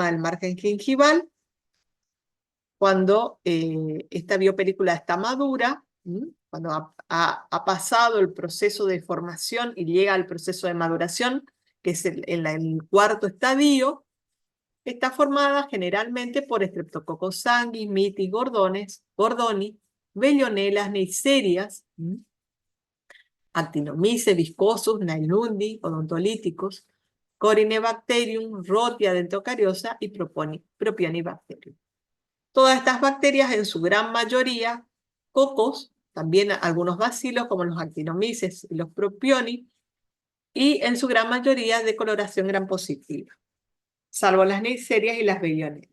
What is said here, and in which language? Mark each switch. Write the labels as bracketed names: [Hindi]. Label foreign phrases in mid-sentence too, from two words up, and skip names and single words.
[Spanish] del margen gingival, cuando esta biopelícula está madura, cuando ha pasado el proceso de formación y llega al proceso de maduración, que es el cuarto estadio, está formada generalmente por Streptococcus sanguis, mitis, gordoni, vellonelas, neiserias, actinomyces, viscosus, nailundi, odontolíticos, Corynebacterium, Rhodia dentacariosa y Propionibacterium. Todas estas bacterias, en su gran mayoría, cocos, también algunos bacilos como los Actinomyces y los Propioni, y en su gran mayoría de coloración gram positiva, salvo las Neisseria y las Bellioneras.